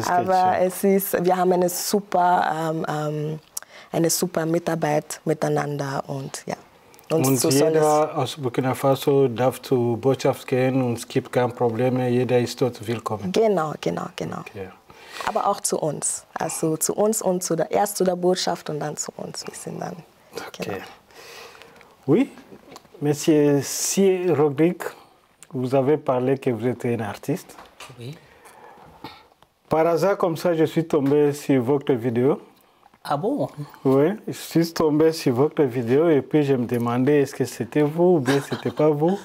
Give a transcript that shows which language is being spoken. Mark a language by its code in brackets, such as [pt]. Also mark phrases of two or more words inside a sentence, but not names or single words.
[de] aber wir haben eine super Mitarbeit miteinander und ja. Und so jeder aus Burkina Faso darf zur Botschaft gehen und es gibt keine Probleme, jeder ist dort willkommen. Genau. Okay. Aber auch zu uns. Also zu uns und erst zu der Botschaft und dann zu uns. Wir sind dann. Okay. Genau. [fr] Oui, Monsieur C. Rodrigue, vous avez parlé que vous êtes un artiste. Oui. Par hasard, comme ça, je suis tombé sur votre vidéo. Ah bon? Oui, je suis tombé sur votre vidéo et puis je me demandais est-ce que c'était vous ou bien c'était pas vous.